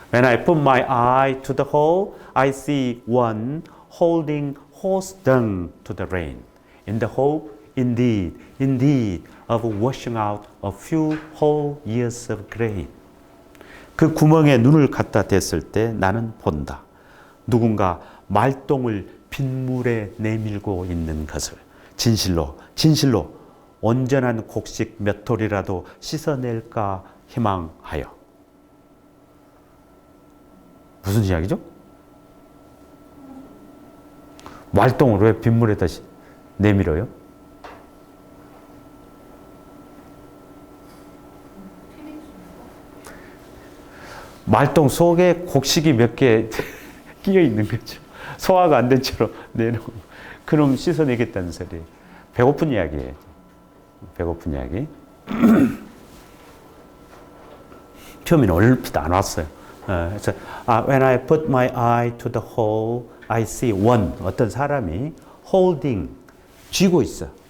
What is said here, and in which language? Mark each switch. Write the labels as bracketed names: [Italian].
[English] When I put my eye to the hole, I see one holding horse dung to the rain. In the hope, indeed, of washing out a few whole years of grain. [Korean] 그 구멍에 눈을 갖다 댔을 때 나는 본다. 누군가 말똥을 빗물에 내밀고 있는 것을 진실로 온전한 곡식 몇 톨이라도 씻어낼까 희망하여. 무슨 이야기죠? 말똥을 왜 빗물에다 내밀어요? 말똥 속에 곡식이 몇 개 끼어 있는 거죠. 소화가 안 된 채로 내놓고 그럼 씻어내겠다는 소리. 배고픈 이야기예요. 배고픈 이야기. 처음에는 얼핏 안 왔어요. 그래서 [English] when I put my eye to the hole, I see one [Korean] 어떤 사람이 [English] holding [Korean] 쥐고 있어.